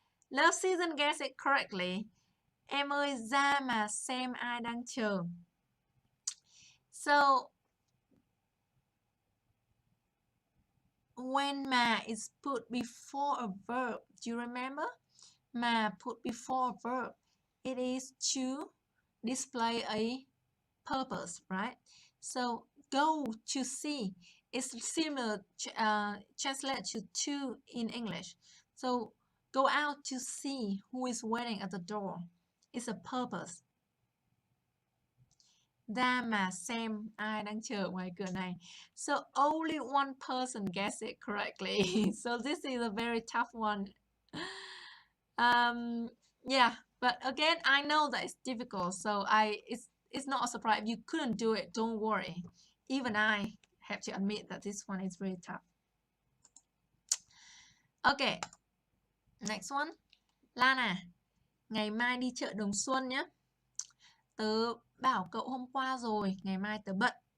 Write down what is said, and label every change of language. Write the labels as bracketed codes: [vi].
[en] Love season, guess it correctly. [vi] Em ơi, ra mà xem ai đang chờ. [en] So, when ma is put before a verb, do you remember? Ma put before a verb, it is to display a purpose, right? So, go to see is similar, translate to in English. So, go out to see who is waiting at the door. It's a purpose. [vi] Ra mà xem ai đang chờ ngoài cửa này. [en] So only one person guessed it correctly. So this is a very tough one. Yeah, but again, I know that it's difficult. So it's not a surprise. If you couldn't do it, don't worry. Even I have to admit that this one is really tough. Okay, next one. [vi] Lan à, ngày mai đi chợ Đồng Xuân nhé. Tớ bảo cậu hôm qua rồi, ngày mai tớ bận.